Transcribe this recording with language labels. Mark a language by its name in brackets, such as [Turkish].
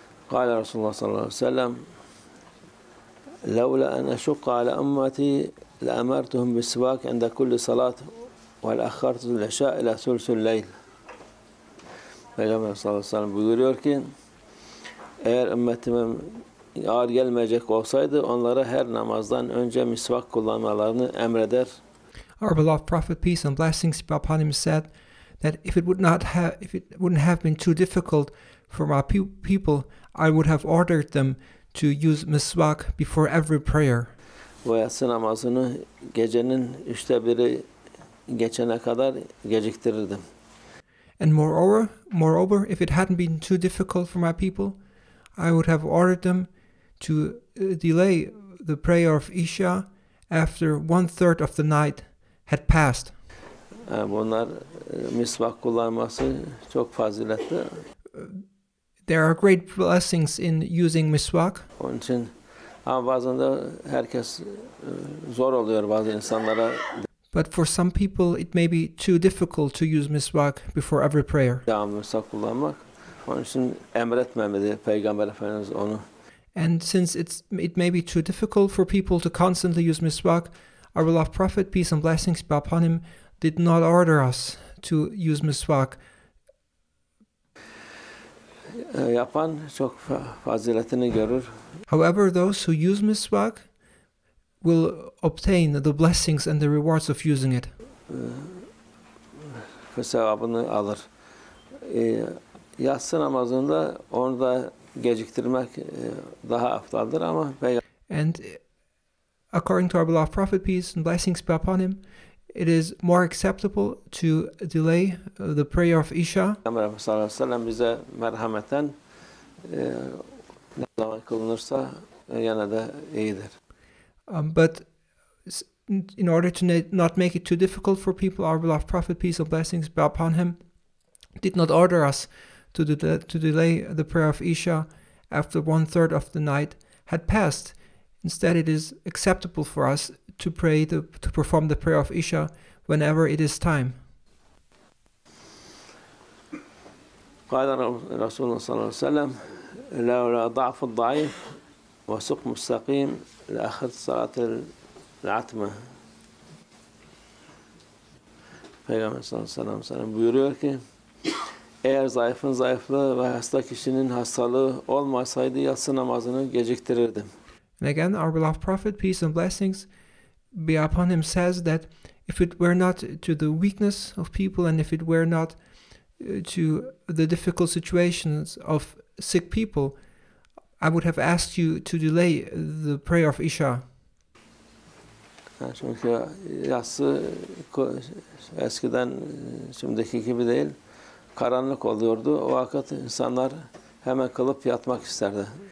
[Arabic] قال رسول الله صلى الله عليه وسلم لولا أن أشق على أمتي لأمرتهم بالسواك عند كل صلاة وَالْاَخَّرْتُ الْعِشَاءِ إلى ثُلْثُ الليل. [Turkish] Peygamber sallallahu aleyhi ve sellem buyuruyor ki eğer ümmetime ağır gelmeyecek olsaydı onlara her namazdan önce misvak kullanmalarını emreder. [English] Our beloved Prophet, peace and blessings be upon him, said that if it wouldn't have been too difficult for my people, I would have ordered them to use miswak before every prayer. [Turkish] Bu yatsı namazını gecenin 1/3 geçene kadar geciktirirdim. [English] And moreover, if it hadn't been too difficult for my people, I would have ordered them to delay the prayer of Isha after 1/3 of the night had passed. [Turkish] Bunlar misvak kullanması çok faziletli. [English] There are great blessings in using miswak. [Turkish] Onun için ama bazen de herkes zor oluyor bazı insanlara. [English] But for some people, it may be too difficult to use miswak before every prayer. [Turkish] Devamlı misvak kullanmak. Onun için emretmemeli Peygamber Efendimiz onu. [English] And since it may be too difficult for people to constantly use miswak, our beloved Prophet, peace and blessings be upon him, did not order us to use miswak. [Turkish] Yapan çok faziletini görür. [English] However, those who use miswak will obtain the blessings and the rewards of using it. [Turkish] Sevabını alır. Yatsı namazında onu da geciktirmek daha aftaldır ama [English] And according to our beloved Prophet, peace and blessings be upon him, it is more acceptable to delay the prayer of Isha. [Turkish] Peygamber sallallahu aleyhi ve sellem bize merhameten ne zaman kılınırsa yine de iyidir. [English] But in order to not make it too difficult for people, our beloved Prophet, peace and blessings be upon him, did not order us to delay the prayer of Isha after 1/3 of the night had passed. Instead, it is acceptable for us to perform the prayer of Isha whenever it is time. [Arabic] قال رسول الله صلى الله عليه وسلم لولا ضعف الضعيف وسقم مستقيم لأخذت صلاة العتمة. [Turkish] Peygamber sallallahu aleyhi ve sellem buyuruyor ki eğer zayıfın zayıflığı ve hasta kişinin hastalığı olmasaydı yatsı namazını geciktirirdim. [English] And again, our beloved Prophet, peace and blessings be upon him, says that if it were not to the weakness of people and if it were not to the difficult situations of sick people, I would have asked you to delay the prayer of Isha. [Turkish] Çünkü yatsı eskiden şimdiki gibi değil, karanlık oluyordu. O vakit insanlar hemen kılıp yatmak isterdi.